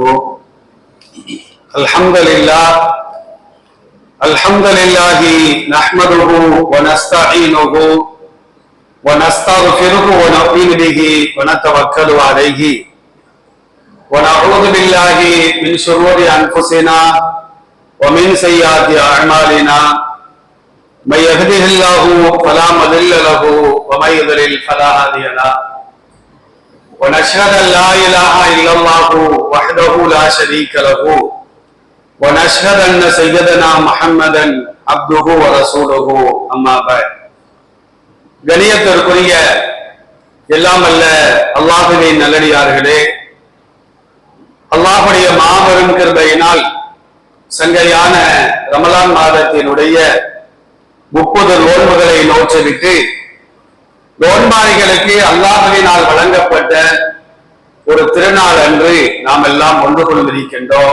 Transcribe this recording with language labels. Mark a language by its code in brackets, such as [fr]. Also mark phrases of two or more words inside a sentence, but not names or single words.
[ar] الحمد لله نحمده ونستعينه ونستغفره ونؤمن به ونتوكل عليه ونعوذ بالله من شرور أنفسنا ومن سيئات أعمالنا من يهده الله فلا مضل له ومن يضلل فلا هادي له ونشهد أن لا إله إلا الله وحده لا شريك له ونشهد أن سيدنا محمدا عبده ورسوله أما بعد. [ta] கணியத்திற்குரிய எல்லாம் அல்ல அல்லாஹ்வின் நல்லடியார்களே, அல்லாஹ்வுடைய மாபெரும் கிருபையினால் சங்கையான ரமலான் மாதத்தினுடைய 30 நோன்புகளை நோற்றுவிட்டு நோன்பாளிகளுக்கு அல்லாஹ்வினால் வழங்கப்பட்ட ஒரு திருநாள் அன்று நாம் எல்லாம் ஒன்று கொண்டிருக்கின்றோம்.